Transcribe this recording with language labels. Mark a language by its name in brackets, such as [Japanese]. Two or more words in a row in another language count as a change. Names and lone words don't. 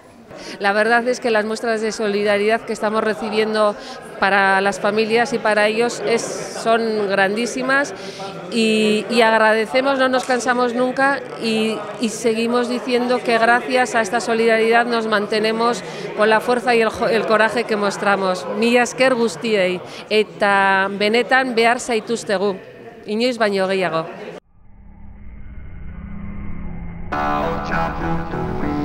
[Spanish] La verdad es que las muestras de solidaridad que estamos recibiendo para las familias y para ellos son grandísimas y agradecemos, no nos cansamos nunca y seguimos diciendo que gracias a esta solidaridad nos mantenemos con la fuerza y el coraje que mostramos. [Basque] Mila esker guztiei eta benetan behar zaituztegu, inoiz baino gehiago. ahocha.info